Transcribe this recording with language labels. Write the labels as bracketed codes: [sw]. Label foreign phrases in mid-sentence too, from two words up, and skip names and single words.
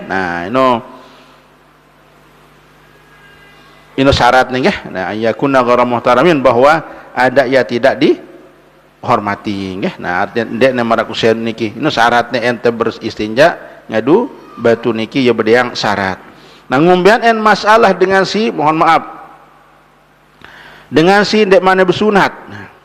[id] Nah, ini syarat nih, nggih. Nah, [ar] ayyakuna ghairu muhtaramin, [id] bahwa ada ya tidak dihormati, nggih. [sas] Nah, artinya ndek mara kusen niki. Ini syaratnya ente beristinja ngadu batu niki ya beda yang syarat. Nah, ngumbian masalah dengan si, mohon maaf, dengan si ndek mana bersunat.